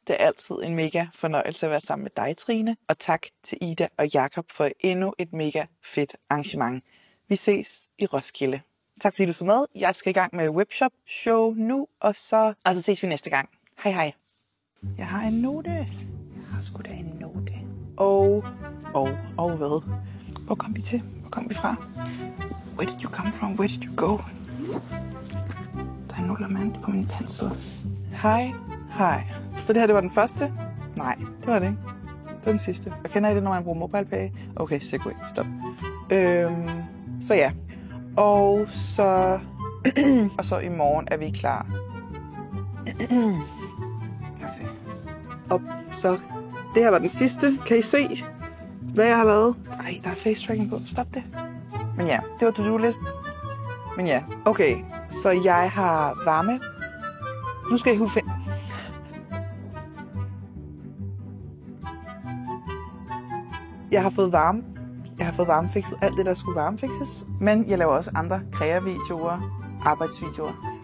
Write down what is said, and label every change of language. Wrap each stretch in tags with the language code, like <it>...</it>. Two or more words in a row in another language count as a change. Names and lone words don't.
<da>Det er altid en mega fornøjelse at være sammen med dig, Trine. Og tak til Ida og Jakob for endnu et mega fedt arrangement. Vi ses i Roskilde. Tak fordi du så med. Jeg skal i gang med webshop show nu, og så ses vi næste gang. Hej. Jeg har en note. Jeg har sgu da en note. Og hvad? Hvor kom vi til? Hvor kom vi fra?</da> <en>Where did you come from? Where did you go?</en> <da>Der er en nullermand på min pensel. Hej. Så det her, det var den første? Nej, det var det ikke. Det var den sidste. Jeg kender I det, når man bruger MobilePay? Okay, Segway, stop. Så ja. Og så i morgen er vi klar. Kaffe. Og så, det her var den sidste. Kan I se, hvad jeg har lavet? Ej, der er</da> <en>face tracking</en> <da>på. Stop det. Men ja, det var to-do-listen. Men ja, okay. Så jeg har varme. Nu skal jeg finde. Jeg har fået varmefikset alt det, der skulle varmefikses. Men jeg laver også andre kreavideoer, arbejdsvideoer.</da>